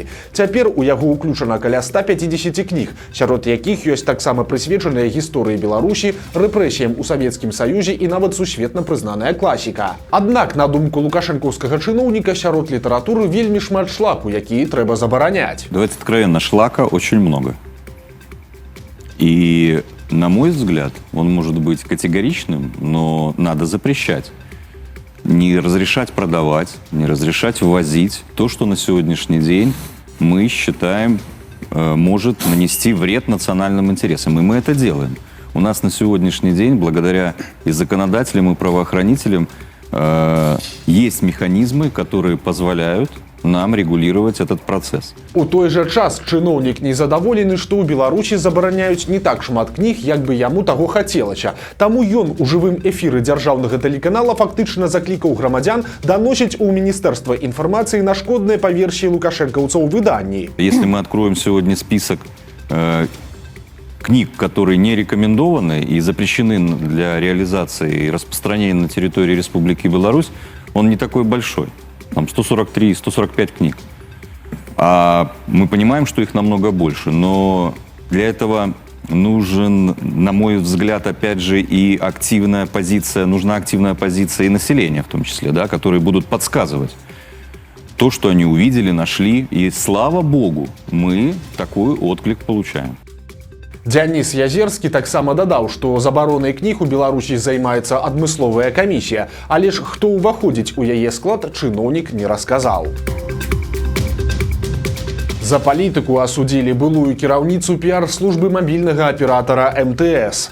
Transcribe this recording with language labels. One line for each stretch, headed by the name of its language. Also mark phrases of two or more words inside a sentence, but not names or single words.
Belarusian: Цяпер у яго ўключана каля 150 кніг, сярод якіх ёсць таксама прысвечаныя гісторыі Беларусі, рэпрэсіям у Савецкім Саюзе і нават сусветна прызнаная класіка. Аднак, на думку лукашэнкаўскага чыноўніка, сярод літаратуры вельмі шмат шлаку, які трэба забараняць.
Russian: Давайте откровенно, шлака очень много. И, на мой взгляд, он может быть категоричным, но надо запрещать. Не разрешать продавать, не разрешать ввозить то, что на сегодняшний день мы считаем может нанести вред национальным интересам. И мы это делаем. У нас на сегодняшний день, благодаря и законодателям, и правоохранителям, есть механизмы, которые позволяют нам регулировать этот процесс.
Belarusian: У той жа час чыноўнік незадаволены, што ў Беларусі забараняюць не так шмат кніг, як бы яму таго хацелася. Таму ён у жывым эфіры дзяржаўнага тэлеканала фактычна заклікаў грамадзян даносіць у Міністэрства інфармацыі на шкодныя па версіі лукашэнкаўцаў выданні.
Russian: Если мы откроем сегодня список книг, которые не рекомендованы и запрещены для реализации и распространения на территории Республики Беларусь, он не такой большой. Там 143-145 книг. А мы понимаем, что их намного больше, но для этого нужен, на мой взгляд, опять же, и активная позиция, нужна активная позиция и населения в том числе, да, которые будут подсказывать то, что они увидели, нашли, и слава богу, мы такой отклик получаем.
Belarusian: Дзяніс Язерскі таксама дадаў, што забаронай кніг у Беларусі займаецца адмысловая камісія, але ж хто ўваходзіць у яе склад, чыноўнік не расказаў. За палітыку асудзілі былую кіраўніцу піар-службы мабільнага аператара МТС.